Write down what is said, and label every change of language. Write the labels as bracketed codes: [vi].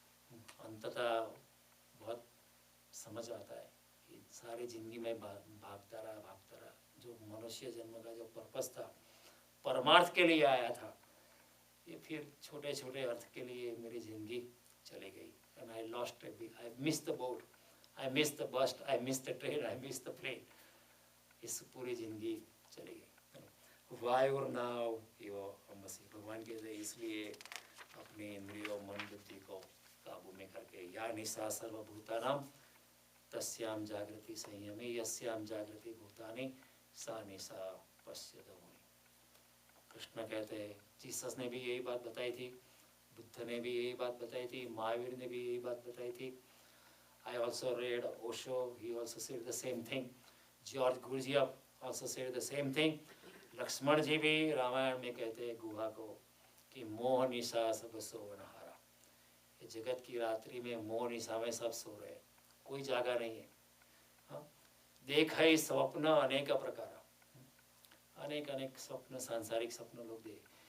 [hi] अंततः बहुत समझ आता है कि सारी जिंदगी में भागता रहा। जो मनुष्य जन्म का जो पर्पस था, परमार्थ के लिए आया था, ये फिर छोटे छोटे अर्थ के लिए मेरी जिंदगी चली गई। [en] And I lost a big, I missed the boat, I missed the bus, I missed the train, I missed the plane. [hi] इस पूरी जिंदगी चली गई। वायुर नाव यो अम्बसी। [sa] भगवान कहते इसलिए अपनी इंद्रियों मन बुद्धि को काबू में करके, या निशा सर्वभूतानां तस्याम जागृति संयमी यस्याम जागृति भूतानि सा निशा पश्यत मुनि। [hi] कृष्ण कहते हैं, जीसस ने भी यही बात बताई थी, बुद्ध ने भी यही बात बताई थी, महावीर ने भी यही बात बताई थी। [en] I also read Osho, he also said the same thing. George Gurdjieff also said the same thing. [hi] Lakshman जी भी रामायण में कहते हैं गुहा को कि मोह निशा सब सोवनहारा। ये जगत की रात्रि में मोह निशा में सब सो रहे हैं, कोई जागा नहीं है। हाँ? देख है स्वप्न अनेक प्रकार, अनेक स्वप्न, सांसारिक स्वप्न लोग देख।